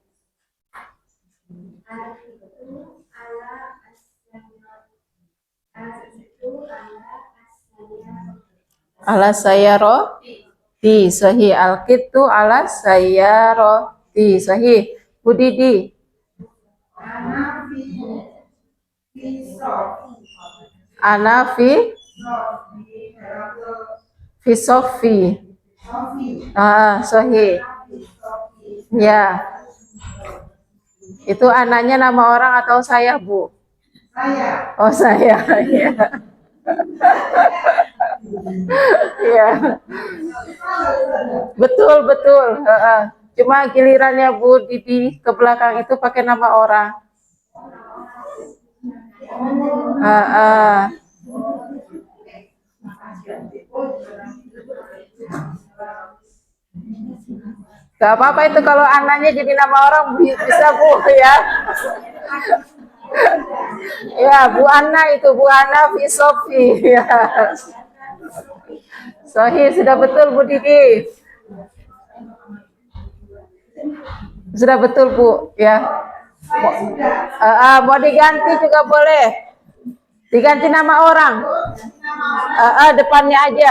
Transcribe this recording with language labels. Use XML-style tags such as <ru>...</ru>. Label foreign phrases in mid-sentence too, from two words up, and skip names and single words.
<ar>على سيارتي. صحيح. الكت على سيارتي. صحيح. Bu Didi. أنا في صفي. Sahih. Ya.</ar> <id>Itu anaknya nama orang atau saya, Bu? Saya. Oh, saya. Ya. Ya. Betul. Cuma gilirannya Bu Didi ke belakang itu pakai nama orang. Gak apa-apa itu kalau anaknya jadi nama orang bisa Bu ya. Ya, Bu Ana itu Bu</id> <ar>أنا في صفي.</ar> <id>Ya. Sahih, sudah betul Bu Didi. Sudah betul Bu ya. Mau diganti juga boleh. Diganti nama orang. Depannya aja.</id>